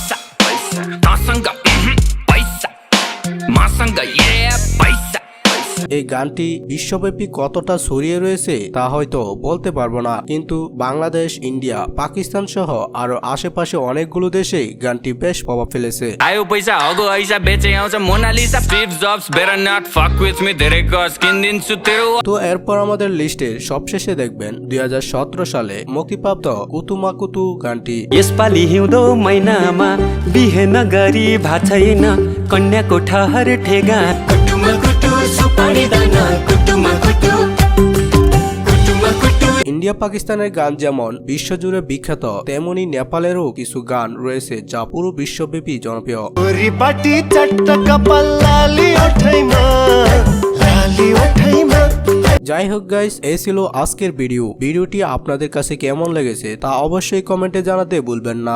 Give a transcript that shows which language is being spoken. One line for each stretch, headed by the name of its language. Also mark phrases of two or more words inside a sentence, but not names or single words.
Bangla: এই গানটি বিশ্বব্যাপী কতটা ছড়িয়ে রয়েছে তা হয়তো বলতে পারবো না, কিন্তু বাংলাদেশ, ইন্ডিয়া, পাকিস্তান সহ আরো আশেপাশে অনেকগুলো দেশেই গানটি বেশ প্রভাব ফেলেছে। তো এরপর আমাদের লিস্টের সবশেষে দেখবেন 2017 সালে মুক্তিপ্রাপ্ত কুতুমা কুতু গানটি।
Nepali: यसपालि हिउँदो महिनामा बिहेन गरी भाछैन कन्याको ठहर ठेगा कुटुमा कुटु सुपारी दाना कुटुमा कुटु कुटुमा कुटु।
Bangla: ইন্ডিয়া পাকিস্তানের গান যেমন বিশ্বজুড়ে বিখ্যাত, তেমনি নেপালেরও কিছু গান রয়েছে যা পুরো বিশ্বব্যাপী জনপ্রিয়। যাই হোক গাইস, এই ছিল আজকের ভিডিওটি আপনাদের কাছে কেমন লেগেছে তা অবশ্যই কমেন্টে জানাতে ভুলবেন না।